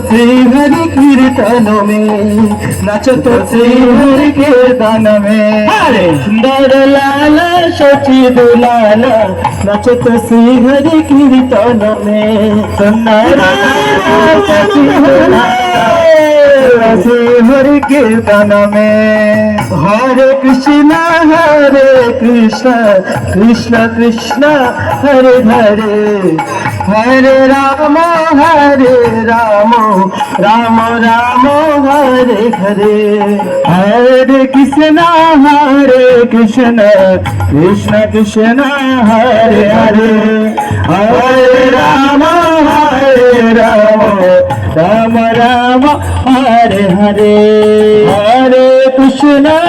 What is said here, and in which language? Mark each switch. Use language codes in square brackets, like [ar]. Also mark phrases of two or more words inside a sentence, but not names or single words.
[hi] श्री हरि कीर्तन मे नाचतो श्री हरि कीर्तन मे हरे सुन्दर लाला सची दुलाला नाचतो श्री हरि कीर्तन मे सुन्दर लाला सची दुलाला श्री हरि कीर्तन मे हरे कृष्ण [sa] কৃষ্ণ কৃষ্ণ হরে হরে হরে রাম রাম রাম হরে হরে হরে কৃষ্ণ কৃষ্ণ কৃষ্ণ হরে হরে হরে রাম রাম রাম হরে হরে হরে কৃষ্ণ